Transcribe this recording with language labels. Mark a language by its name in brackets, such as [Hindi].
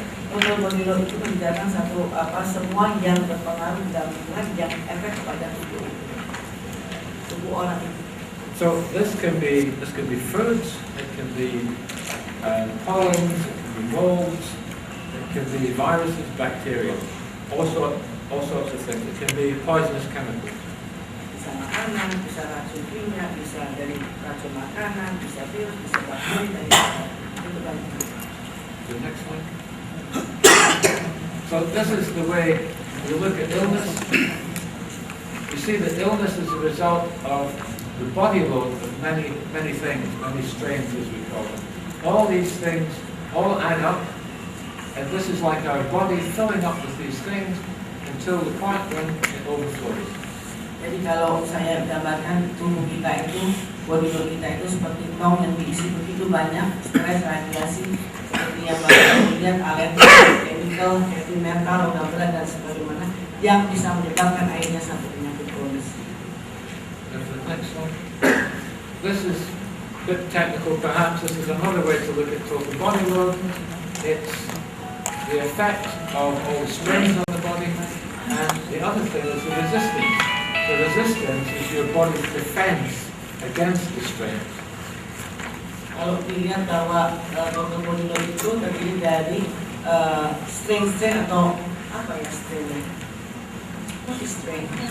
[Indonesian] Total body load itu menjadikan semua yang berpengaruh dalam lingkungan yang efek kepada tubuh orang itu. [English] So this can be foods, it can be pollens, it can be molds, it can be viruses, bacteria, all sorts of things. It can be poisonous chemicals. [Indonesian] Bisa makanan, bisa racun kimia, bisa dari racun makanan, bisa virus, bisa bakteri, dari itu banyak. [English] The next one. So this is the way you look at illness. You see that illness is a result of the body load of many things, many strains as we call them. All these things all add up, and this is like our body filling up with these things until the point when it overflows. [Indonesian] Jadi kalau saya gambarkan tubuh kita itu, body load kita itu seperti tong yang diisi begitu banyak stres, radiasi, seperti yang Bapak lihat, alergi, chemical, heavy metal, logam berat dan sebagainya yang bisa menyebabkan akhirnya satu penyakit kronis. [English] Next one. This is bit technical perhaps, this is another way to look at total body load. It's the effect of all the strains on the body, and the other thing is the resistance. The resistance is your body's defense against the strains. [Indonesian] Kalau dilihat bahwa total body load itu terdiri dari strain atau apa ya strain? [English] What is strain?